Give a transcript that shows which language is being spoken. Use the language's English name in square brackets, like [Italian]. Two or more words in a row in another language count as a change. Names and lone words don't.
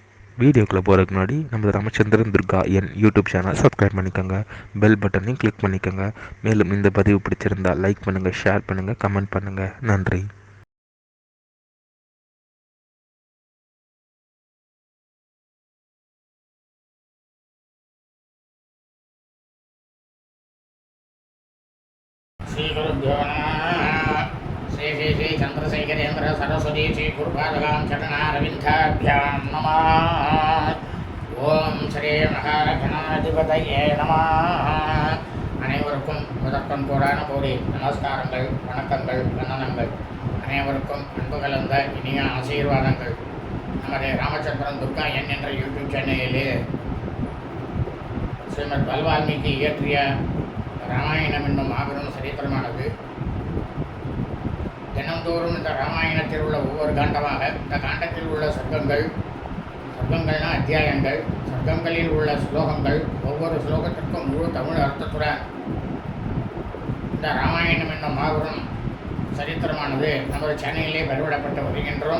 [Tamil] வீடியோக்குள்ளே போகிறதுக்கு முன்னாடி நம்ம ராமச்சந்திரன் துர்கா என் யூடியூப் சேனல் சப்ஸ்கிரைப் பண்ணிக்கோங்க, பெல் பட்டனையும் கிளிக் பண்ணிக்கோங்க. மேலும் இந்த பதிவு பிடிச்சிருந்தால் லைக் பண்ணுங்கள், ஷேர் பண்ணுங்கள், கமெண்ட் பண்ணுங்கள். நன்றி. [Sanskrit] श्री गुरुभ्यो नमः। श्री श्री श्री चंद्रशेखरेन्द्र सरस्वती श्री गुरुपादगां चरणारविन्दाभ्यां नमः। ओम श्री महागणाधिपतये नमः. [Tamil] அனைவருக்கும் முதற்கண் கோடான கோடி நமஸ்காரங்கள், வணக்கங்கள், வந்தனங்கள். அனைவருக்கும் அன்பு கலந்த இனிய ஆசீர்வாதங்கள். நமது ராமச்சந்திரன் துர்கா என் என்ற யூடியூப் சேனலிலே ஸ்ரீமத் வால்மீகி இயற்றிய ராமாயணம் என்னும் மாபெரும் சரித்திரமானது தினந்தோறும் இந்த ராமாயணத்தில் உள்ள ஒவ்வொரு காண்டமாக இந்த காண்டத்தில் உள்ள சர்க்கங்கள்னா அத்தியாயங்கள், சர்க்கங்களில் உள்ள ஸ்லோகங்கள், ஒவ்வொரு ஸ்லோகத்திற்கும் முழு தமிழ் அர்த்தத்துடன் இந்த ராமாயணம் என்னும் மாபெரும் சரித்திரமானது நமது சேனலிலே பதிவிடப்பட்டு வருகின்றோம்.